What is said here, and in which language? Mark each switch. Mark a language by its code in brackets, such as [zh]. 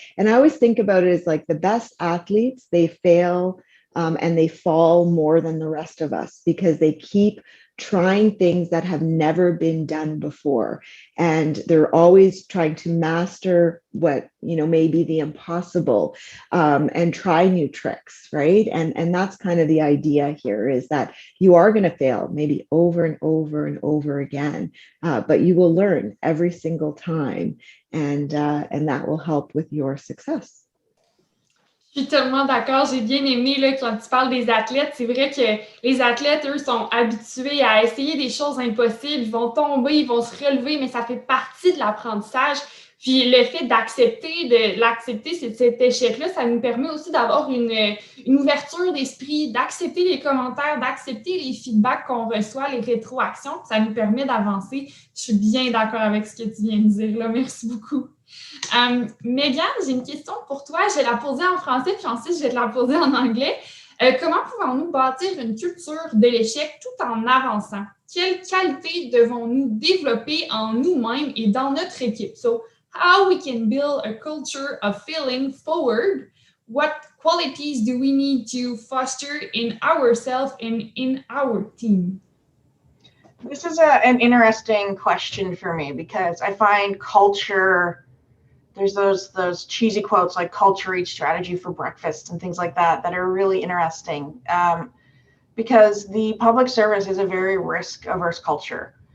[en] And I always think about it as like the best athletes, they fail and they fall more than the rest of us because they keep trying things that have never been done before, and they're always trying to master what may be the impossible, and try new tricks, right? And that's kind of the idea here, is that you are going to fail maybe over and over and over again, but you will learn every single time, and that will help with your success. [fr] Je suis tellement d'accord. J'ai bien aimé là, quand tu parles des athlètes. C'est vrai que les athlètes, eux, sont habitués à essayer des choses impossibles. Ils vont tomber, ils vont se relever, mais ça fait partie de l'apprentissage. Puis le fait d'accepter cet échec-là, ça nous permet aussi d'avoir une ouverture d'esprit, d'accepter les commentaires, d'accepter les feedbacks qu'on reçoit, les rétroactions. Ça nous permet d'avancer. Je suis bien d'accord avec ce que tu viens de dire là. Merci beaucoup. Megan, j'ai une question pour toi. Je vais la poser en français, puis ensuite, je vais te la poser en anglais. Comment pouvons-nous bâtir une culture de l'échec tout en avançant? Quelles qualités devons-nous développer en nous-mêmes et dans notre équipe? [en] So, how we can build a culture of failing forward? What qualities do we need to foster in ourselves and in our team? This is an interesting question for me, because I find culture, there's those cheesy quotes like culture eats strategy for breakfast and things like that are really interesting, because the public service is a very risk-averse culture.